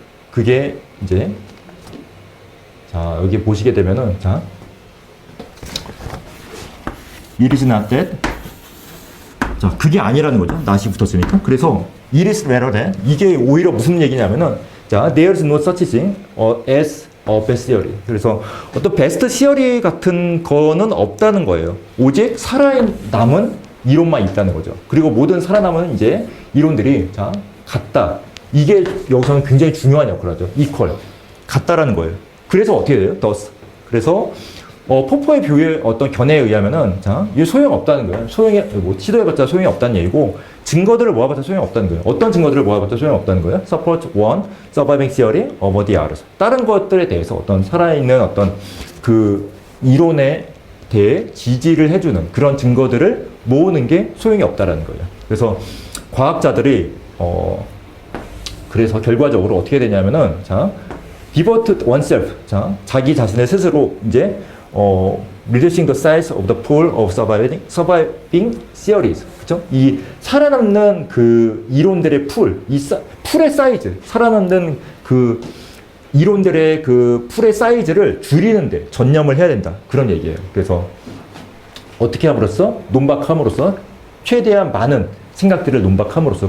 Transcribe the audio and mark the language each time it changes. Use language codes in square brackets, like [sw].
[ko] 그게 이제 여기 보시게 되면은 [en] it is not that [ko] 그게 아니라는 거죠. not이 붙었으니까. 그래서 [en] it is rather than [ko] 이게 오히려 무슨 얘기냐면은 [en] there is no such thing as best theory. [ko] 그래서 어떤 베스트 시어리 같은 거는 없다는 거예요. 오직 살아남은 이론만 있다는 거죠. 그리고 모든 살아남은 이제 이론들이 같다. 이게 여기서는 굉장히 중요한 역할을 하죠. equal. 같다라는 거예요. 그래서 어떻게 돼요? thus. 그래서 포포의 뷰의 어떤 견해에 의하면은, 자, 이게 소용이 없다는 거예요. 뭐, 시도해봤자 소용이 없다는 얘기고, 증거들을 모아봤자 소용이 없다는 거예요. 어떤 증거들을 모아봤자 소용이 없다는 거예요? [en] Support one surviving theory over the others. [ko] 다른 것들에 대해서 어떤 살아있는 어떤 그 이론에 대해 지지를 해주는 그런 증거들을 모으는 게 소용이 없다라는 거예요. 그래서 과학자들이, 그래서 결과적으로 어떻게 되냐면은, 자, [en] devote oneself. [ko] 자, 자기 자신의 스스로 이제, [en] reducing the size of the pool of surviving theories. [ko] 그쵸? 이 살아남는 그 이론들의 풀의 사이즈, 살아남는 그 이론들의 그 풀의 사이즈를 줄이는데 전념을 해야 된다. 그런 얘기예요. 그래서 어떻게 함으로써? 논박함으로써 최대한 많은 생각들을 논박함으로써.